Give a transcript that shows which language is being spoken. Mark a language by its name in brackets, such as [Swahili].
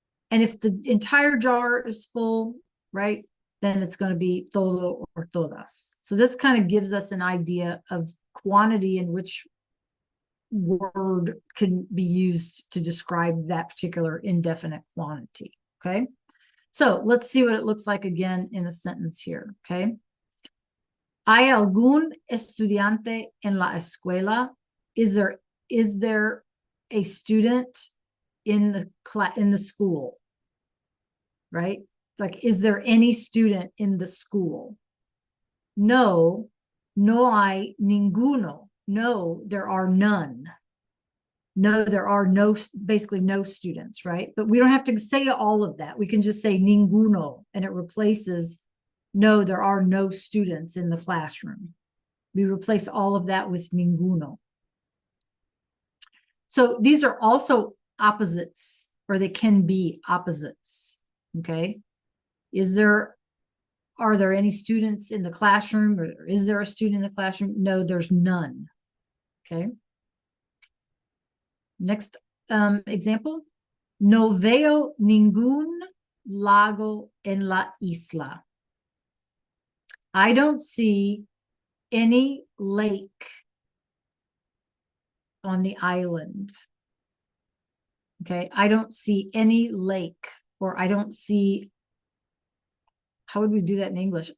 [English] And if the entire jar is full, right, then it's going to be todo or todas. So this kind of gives us an idea of quantity in which word can be used to describe that particular indefinite quantity. Okay. So let's see what it looks like again in a sentence here, okay? [Spanish] ¿Hay algún estudiante en la escuela? [English] Is there a student in the school? Right? Like, is there any student in the school? [Spanish] No, no hay ninguno. [English] No, there are none. No, there are no, basically no students, right? But we don't have to say all of that. We can just say ninguno, and it replaces, no, there are no students in the classroom. We replace all of that with ninguno. So these are also opposites, or they can be opposites, okay? Are there any students in the classroom, or is there a student in the classroom? No, there's none, okay? Next example. [Spanish] No veo ningún lago en la isla. [English] I don't see any lake on the island. Okay, I don't see any lake, or I don't see, how would we do that in English?